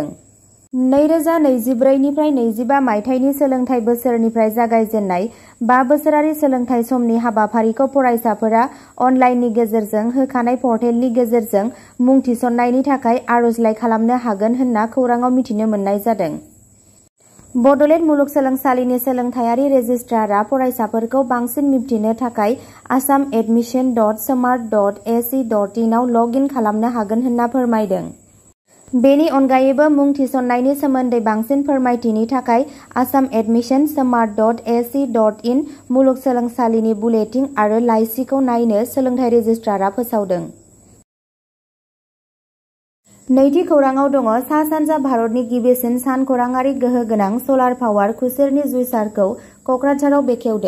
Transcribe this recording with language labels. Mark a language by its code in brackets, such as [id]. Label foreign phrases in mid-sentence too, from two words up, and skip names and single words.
[brx] 2024 निफ्राय 25 मायथाइनि सोलोंथाइ बोसोरनिफ्राय जागायजेननाय 5 बोसोरारि सोलोंथाइ समनि हाबाफारिखौ फरायसाफोरा अनलाइननि गेजेरजों होखानाय पर्टेलनि गेजेरजों मुं थिसननायनि थाखाय आर'जलाइ खालामनो हागोन होनना खौराङाव मिथिनो मोननाय जादों। बड'लेण्ड मुलुगसोलोंसालिनि सोलोंथायारि रेजिस्ट्रारआ फरायसाफोरखौ बांसिन मिबथिनो थाखाय assamadmission.smart.ac.in आव [en] log in [brx] खालामनो हागोन होनना फोरमायदों। बेनि अनगायैबो मुं थिसननायनि सोमोन्दै बांसिन फोरमायथिनि थाखाय assamadmission.smart.ac.in मुलुगसोलोंसालिनि बुलेटिन आरो लाइसिखौ नायनो सोलोंथाइ रेजिस्ट्रारआ फोसावदों। नैथि खौराङाव दङ सा-सानजा भारतनि गिबिसिन सानखौराङारि गोहो गोनां सलार पावार खुसेरनि जुइसारखौ क'क्राझाराव बेखेवदों।